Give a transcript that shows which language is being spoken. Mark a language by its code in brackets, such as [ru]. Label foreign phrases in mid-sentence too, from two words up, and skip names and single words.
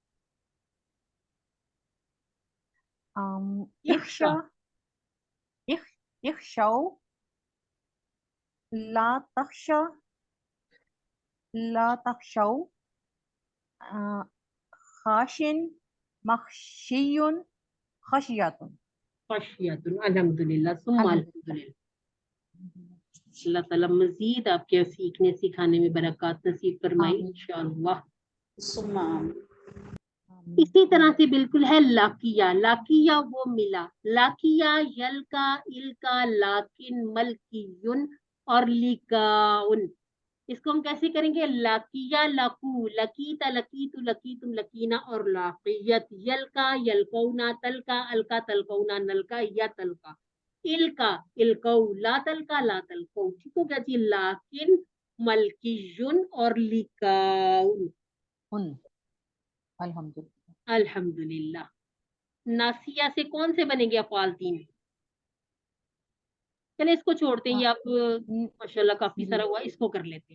[ar] اخش، اخشوا، لا تخش، لا تخشوا، خاش، مخشي، خشية. خاشية, الحمد لله، ثم الحمد لله. [ur] اللہ تعالیٰ مزید آپ کے سیکھنے سکھانے میں برکت نصیب فرمائے ان شاء اللہ. اسی طرح سے بالکل ہے [ar] لقي، لقي [ur] وہ ملا, [ar] لقي، يلقى، الق، لاق، ملقي اور لقاء. [ur] اس کو ہم کیسے کریں گے? [ar] لقي، لقوا، لقيت، لقيت، لقيتم، لقينا اور لقيت، يلقى، يلقون، تلقى، ألقى، تلقون، نلقى يا تلقى، الق، القوا، لا تلقى، لا تلقوا. [ur] ٹھیک ہو گیا جی, [ar] لاق، ملقي [ur] اور لقاء. [ar] الحمد لله. الحمد لله. [ur] ناسیہ سے کون سے بنیں گے افعال 3؟ چلے اس کو چھوڑتے ہیں، یہ آپ ماشاءاللہ کافی سارا ہوا، اس کو کر لیتے ہیں.